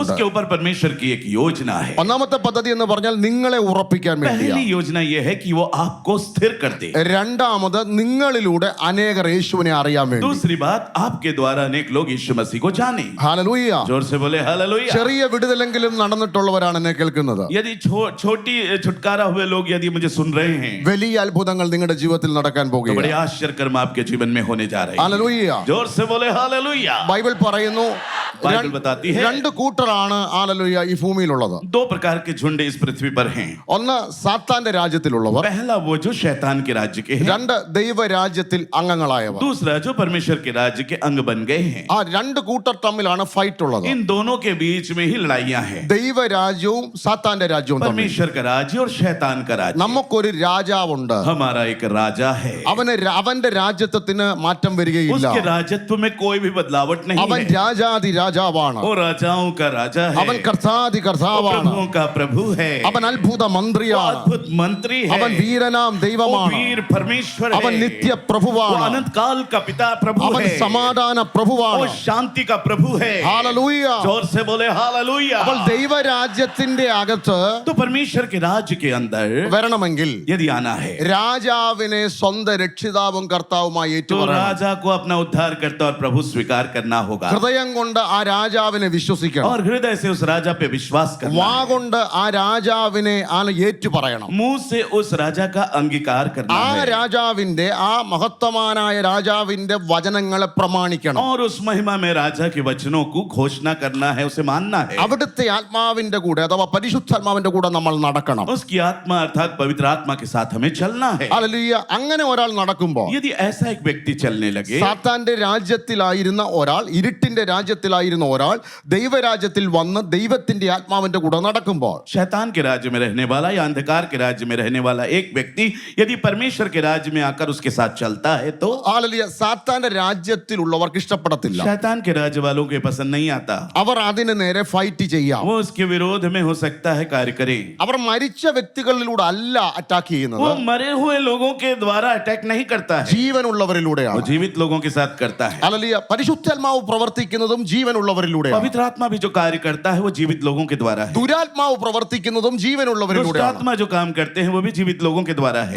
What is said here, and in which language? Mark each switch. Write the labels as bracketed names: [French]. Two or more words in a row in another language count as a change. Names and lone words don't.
[Hindi] उसके ऊपर परमेश्वर की एक योजना है [Malayalam] ഒന്നാമത്തെ പദ്ധതി എന്ന് പറഞ്ഞാൽ നിങ്ങളെ ഉറപ്പിക്കാൻ വേണ്ടിയാണ്. [Hindi] पहली योजना यह है कि वो आपको स्थिर कर दे [Malayalam] രണ്ടാമത് നിങ്ങളിലൂടെ അനേകർ യേശുവിനെ അറിയാൻ വേണ്ടി. [Hindi] दूसरी बात आपके द्वारा अनेक लोग यीशु मसीह को जाने [Malayalam] ഹല്ലേലൂയ. [Hindi] जोर से बोले हालेलुया [Malayalam] ചെറിയ വിടുതലെങ്കിലും നടന്നിട്ടുള്ളവരാണ് എന്നെ കേൾക്കുന്നത്. [Hindi] यदि छोटी छुटकारा हुए लोग यदि मुझे सुन रहे हैं [Malayalam] വലിയ അത്ഭുതങ്ങൾ നിങ്ങളുടെ ജീവിതത്തിൽ നടക്കാൻ [Hindi] तो बड़े [Malayalam] പോകുകയാണ്. [Hindi] आश्चर्य कर्म आपके जीवन में होने जा रहे हैं [Malayalam] ഹല്ലേലൂയ. [Hindi] जोर से बोले हालेलुया [Malayalam] ബൈബിൾ പറയുന്നു [Hindi] बाइबल बताती है [Malayalam] രണ്ട് കൂട്ടറാണ് ഹല്ലേലൂയ ഈ ഭൂമിയിലുള്ളത്. [Hindi] दो प्रकार के झुंड इस पृथ्वी पर हैं [Malayalam] ഒന്ന് സാത്താന്റെ രാജ്യത്തിലുള്ളവർ, [Hindi] पहला वो जो शैतान के राज्य के हैं [Malayalam] രണ്ട് ദൈവരാജ്യത്തിൽ അംഗങ്ങളായവർ. [Hindi] दूसरा जो परमेश्वर के राज्य के अंग बन गए हैं [Malayalam] ആ രണ്ട് കൂട്ടർ തമ്മിലാണ് ഫൈറ്റ് ഉള്ളത്. [Hindi] इन दोनों के बीच में ही लड़ाइयां हैं [Malayalam] ദൈവരാജ്യവും സാത്താന്റെ രാജ്യവും തമ്മിൽ. [Hindi] परमेश्वर का राज्य और शैतान का राज्य [Malayalam] നമുക്കൊരു രാജാവുണ്ട്. [Hindi] हमारा एक राजा है [Malayalam] അവന്റെ രാജ്യത്വത്തിന് മാറ്റം വരികയില്ല. [Hindi] उसके राजत्व में कोई भी बदलावट नहीं [Malayalam] അവൻ [Hindi] है [Malayalam] രാജാതി രാജാവാണ്. [Hindi] वो राजाओं का राजा है [Malayalam] അവൻ കർത്താതി [Hindi] वो [Malayalam] കർത്താവാണ്. [Hindi] प्रभुओं का प्रभु है [Malayalam] അവൻ അത്ഭുത [Hindi] वो [Malayalam] മന്ത്രിയാണ്. [Hindi] अद्भुत मंत्री है [Malayalam] അവൻ വീരനാം [Hindi] वो [Malayalam] ദൈവമാണ്. [Hindi] वीर परमेश्वर [Malayalam] അവൻ [Hindi] है [Malayalam] നിത്യ [Hindi] वो [Malayalam] പ്രഭുവാണ്. [Hindi] अनंत काल का पिता प्रभु [Malayalam] അവൻ [Hindi] है [Malayalam] സമാധാന [Hindi] वो [Malayalam] പ്രഭുവാണ്. [Hindi] शांति का प्रभु है [Malayalam] ഹല്ലേലൂയ. [Hindi] जोर से बोले हालेलुया [Malayalam] അപ്പോൾ ദൈവരാജ്യത്തിന്റെ അകത്ത് [Hindi] तो परमेश्वर के राज्य के अंदर [Malayalam] വരണമെങ്കിൽ [Hindi] यदि आना है [Malayalam] രാജാവിനെ സ്വന്തം രക്ഷിതാവും കർത്താവുമായി [Hindi] तो [Malayalam] ഏറ്റുപറയണം. [Hindi] राजा को अपना उद्धार करता और प्रभु स्वीकार करना होगा [Malayalam] ഹൃദയം കൊണ്ട് ആ രാജാവിനെ വിശ്വസിക്കണം. [Hindi] और हृदय से उस राजा पे विश्वास करना [Malayalam] വാ [Hindi] है। [Malayalam] കൊണ്ട് ആ രാജാവിനെ ഏറ്റു പറയണം. [Hindi] मुंह से उस राजा का अंगीकार करना [Malayalam] ആ [Hindi] है [Malayalam] രാജാവിന്റെ ആ മഹത്വമാനായ രാജാവിന്റെ വചനങ്ങളെ പ്രമാണിക്കണം. [Hindi] और उस महिमा में राजा के वचनों को घोषणा करना है, उसे मानना है। [Malayalam] അവിടുത്തെ ആത്മാവിന്റെ കൂടെ അഥവാ പരിശുദ്ധാത്മാവിന്റെ കൂടെ നമ്മൾ നടക്കണം. [Hindi] उसकी आत्मा अर्थात पवित्र आत्मा के साथ हमें चलना है। [Malayalam] ഹല്ലേലൂയ. അങ്ങനെ ഒരാൾ നടക്കുമ്പോൾ [Hindi] यदि ऐसा एक व्यक्ति चलने लगे, [Malayalam] സാത്താന്റെ രാജ്യത്തിലായിരുന്ന ഒരാൾ, ഇരുട്ടിന്റെ രാജ്യത്തിലായിരുന്ന ഒരാൾ ദൈവരാജ്യത്തിൽ വന്ന് ദൈവത്തിന്റെ ആത്മാവിന്റെ കൂടെ നടക്കുമ്പോൾ, [Hindi] शैतान के राज्य में रहने वाला या अंधकार के राज्य में रहने वाला एक व्यक्ति यदि परमेश्वर के राज्य में आकर उसके साथ चलता है तो [Malayalam] ഹല്ലേലൂയ, സാത്താന്റെ രാജ്യത്തിലുള്ളവർക്ക് ഇഷ്ടപ്പെടത്തില്ല. [Hindi] शैतान के राज्य वालों के पसंद नहीं आता। [Malayalam] അവർ അതിന് നേരെ ഫൈറ്റ് ചെയ്യാം. [Hindi] वो उसके विरोध में हो सकता है कार्य करे। [Malayalam] അവർ മരിച്ച വ്യക്തികളിലൂടെ അല്ല അറ്റാക്ക് ചെയ്യുന്നത്, [Hindi] वो मरे हुए लोगों के द्वारा अटैक नहीं करता है, वो [Malayalam] ജീവനുള്ളവരിലൂടെയാണ്. [Hindi] जीवित लोगों के साथ करता है। [Malayalam] ഹല്ലേലൂയ. പരിശുദ്ധാത്മാവ് പ്രവർത്തിക്കുന്നതും ജീവനുള്ളവരിലൂടെയാണ്. [Hindi] पवित्र आत्मा भी जो कार्य करता है वो जीवित लोगों के द्वारा है। [Malayalam] ദുരാത്മാവ് പ്രവർത്തിക്കുന്നതും [Hindi] दुष्ट [Malayalam] ജീവനുള്ളവരിലൂടെയാണ്. [Hindi] आत्मा जो काम करते हैं वो भी जीवित लोगों के द्वारा है।